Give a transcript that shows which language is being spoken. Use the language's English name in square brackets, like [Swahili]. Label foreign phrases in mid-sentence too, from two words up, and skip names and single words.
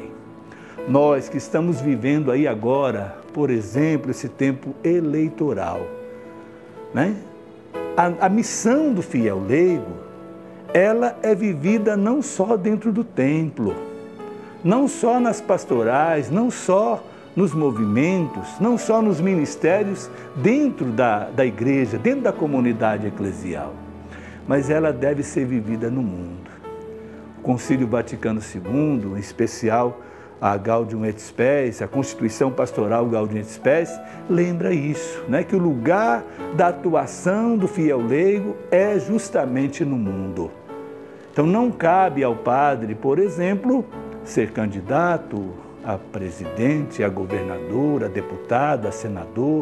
[Portuguese] Nós que estamos vivendo aí agora, por exemplo, esse tempo eleitoral, a missão do fiel leigo, ela é vivida não só dentro do templo, não só nas pastorais, não só nos movimentos, não só nos ministérios dentro da igreja, dentro da comunidade eclesial, mas ela deve ser vivida no mundo. O Concílio Vaticano II, em especial a Gaudium et Spes, a Constituição Pastoral Gaudium et Spes, lembra isso, que o lugar da atuação do fiel leigo é justamente no mundo. Então não cabe ao padre, por exemplo, ser candidato a presidente, a governador, a deputado, a senador.